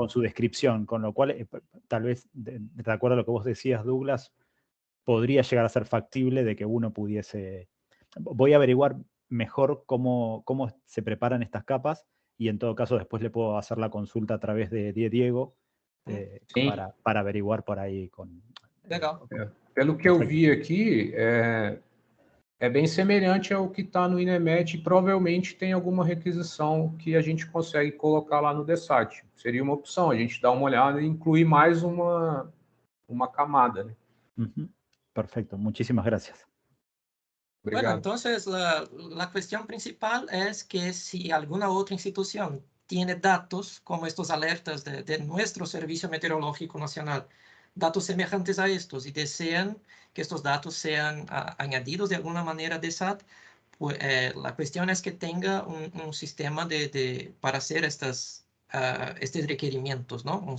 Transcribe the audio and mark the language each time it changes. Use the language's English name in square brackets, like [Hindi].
[Spanish] con su descripción, con lo cual, tal vez, de acuerdo a lo que vos decías, Douglas, podría llegar a ser factible de que uno pudiese... Voy a averiguar mejor cómo se preparan estas capas, y en todo caso después le puedo hacer la consulta a través de Diego, para averiguar por ahí. [Portuguese] Legal. Pelo que eu vi aqui, é bem semelhante ao que está no INEMET, e provavelmente tem alguma requisição que a gente consegue colocar lá no DSAT. Seria uma opção, a gente dar uma olhada e incluir mais uma camada, né? [Spanish] Perfecto, muchísimas gracias. [Portuguese] Obrigado. [Spanish] Bueno, entonces la cuestión principal es que si alguna otra institución tiene datos como estos alertas de nuestro Servicio Meteorológico Nacional, datos semejantes a estos, y desean que estos datos sean añadidos de alguna manera de SAT, pues, la cuestión es que tenga un sistema para hacer estos requerimientos, ¿no?